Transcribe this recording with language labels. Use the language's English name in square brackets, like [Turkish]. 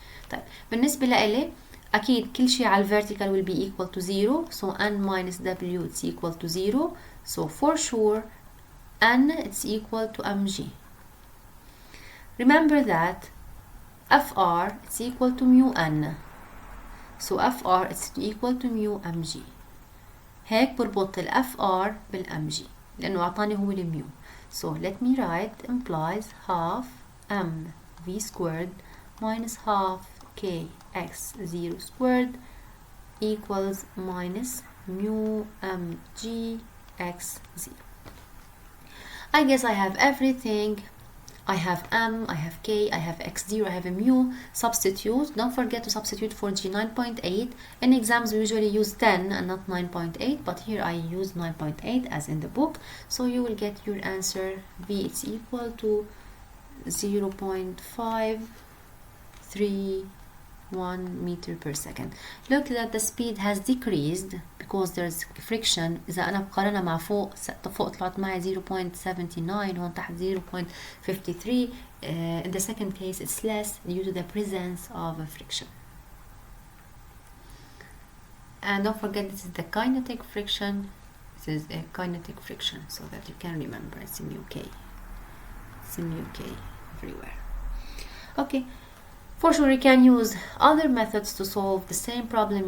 [Arabic] طيب بالنسبة لإلي أكيد كل شيء على [English] vertical will be equal to 0, so n minus w it's equal to 0, so for sure n it's equal to mg. Remember that Fr it's equal to mu n, so Fr it's equal to mu mg. [Arabic] هيك بربط ال Fr بال mg لأنه أعطاني هو الميو. [English] So let me write implies half mv squared minus half kx0 squared equals minus mu mg x0. I guess I have everything. I have m, I have k, I have x0, I have a mu. Substitute. Don't forget to substitute for G 9.8. In exams we usually use 10 and not 9.8, but here I use 9.8 as in the book. So you will get your answer. V is equal to 0.531 meter per second. Look that the speed has decreased because there's friction. [Arabic] إذا أنا بقارنها مع فوق طلعت معي 0.79 هون تحت 0.53. [English] In the second case it's less due to the presence of a friction. And don't forget this is the kinetic friction. This is a kinetic friction so that you can remember it's in UK. It's in UK everywhere. Okay. For sure you can use other methods to solve the same problem.